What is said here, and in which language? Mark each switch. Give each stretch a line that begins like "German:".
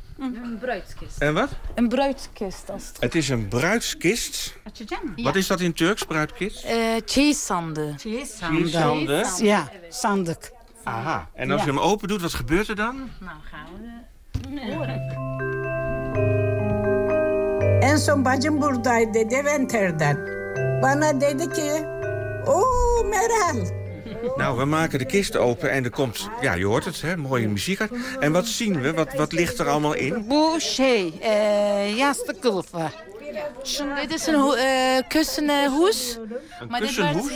Dutch: Een bruidskist. En wat? Een bruidskist. Als het... het is een bruidskist. Wat is dat in Turks, bruidskist? Cheesande. Cheesande? Ja, sandık. Aha. En als je hem open doet, wat gebeurt er dan? Nou, gaan we... En zo'n
Turkish: bacım buradaydı, Deventer'den. Bana dedi ki, ooh, Meral.
Dutch: Nou, we maken de kist open en er komt, ja, je hoort het, hè, mooie muziek uit. En wat zien we? Wat ligt er allemaal in?
Turkish: Bu şey, yastık kılıfı.
Dutch: Dit is een kussenhoes. Een kussenhoes?